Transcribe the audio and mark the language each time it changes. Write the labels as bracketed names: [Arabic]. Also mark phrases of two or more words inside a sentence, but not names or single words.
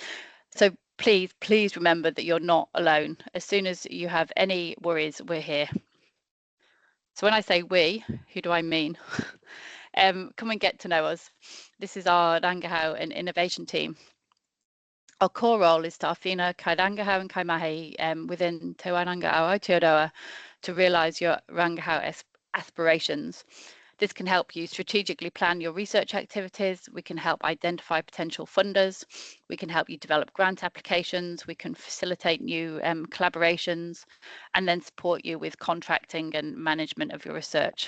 [English] So please remember that you're not alone. As soon as you have any worries, we're here. So when I say we, who do I mean? Come and get to know us. This is our Rangahau and innovation team. Our core role is to [Māori] awhina kai Rangahau [English] and [Māori] kai mahi [English] within Te Wairanga o Aotearoa to realise your Rangahau aspirations. This can help you strategically plan your research activities. We can help identify potential funders. We can help you develop grant applications. We can facilitate new collaborations and then support you with contracting and management of your research.